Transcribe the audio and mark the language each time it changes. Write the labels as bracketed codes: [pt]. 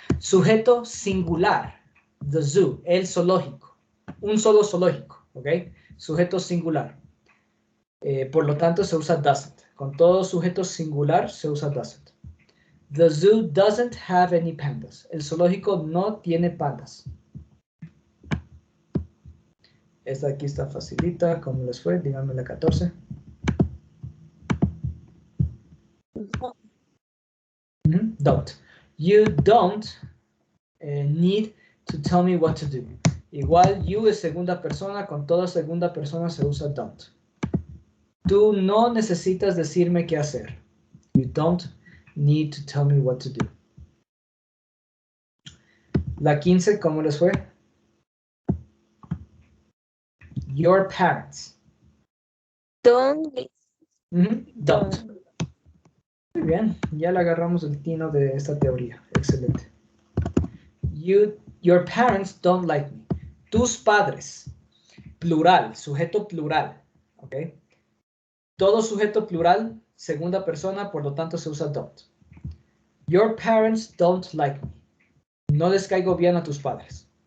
[es] Sujeto singular. [en] The zoo, [es] el zoológico. Un solo zoológico, ¿ok? Sujeto singular. Por lo tanto, se usa doesn't. Con todo sujeto singular, se usa doesn't. [en] The zoo doesn't have any pandas. [es] El zoológico no tiene pandas. Esta aquí está facilita. ¿Cómo les fue? Díganme la 14. [en] Don't. You don't need to tell me what to do. [es] Igual, you es segunda persona. Con toda segunda persona se usa don't. Tú no necesitas decirme qué hacer. [en] You don't need to tell me what to do. [es] La 15, ¿cómo les fue? [en] Your parents. don't listen. Don't. [es] Muy bien, ya le agarramos el tino de esta teoría. Excelente. [en] Your parents don't like me. [es] Tus padres. Plural, sujeto plural. ¿Ok? Todo sujeto plural, segunda persona, por lo tanto se usa don't. [en] Your parents don't like me. [es] No les caigo bien a tus padres.